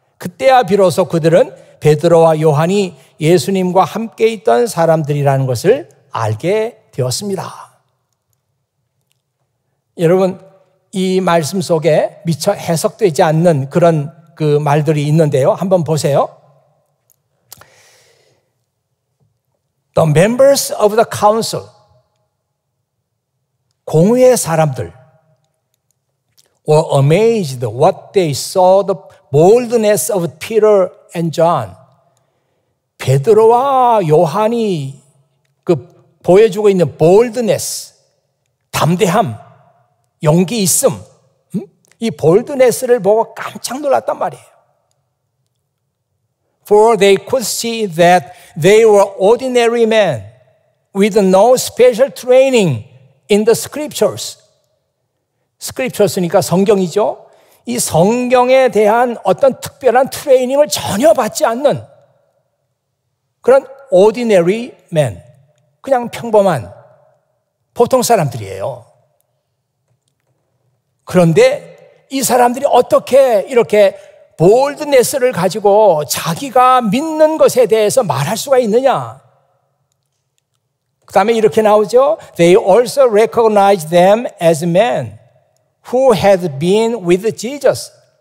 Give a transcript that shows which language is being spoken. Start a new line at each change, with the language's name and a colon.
Korean: 그때야 비로소 그들은 베드로와 요한이 예수님과 함께 있던 사람들이라는 것을 알게 되었습니다. 여러분, 이 말씀 속에 미처 해석되지 않는 그런 그 말들이 있는데요. 한번 보세요.
English: The members of the council,
Korean: 공의회 사람들,
English: were amazed what they saw the boldness of Peter and John.
Korean: 베드로와 요한이 그 보여주고 있는 boldness, 담대함, 용기 있음, 이 boldness를 보고 깜짝 놀랐단 말이에요.
English: For they could see that they were ordinary men with no special training in the scriptures.
Korean: scriptures니까 성경이죠. 이 성경에 대한 어떤 특별한 트레이닝을 전혀 받지 않는 그런
English: ordinary men,
Korean: 그냥 평범한 보통 사람들이에요. 그런데 이 사람들이 어떻게 이렇게 볼드네스를 가지고 자기가 믿는 것에 대해서 말할 수가 있느냐? 그 다음에 이렇게 나오죠.
English: They also recognized them as men who had been with Jesus.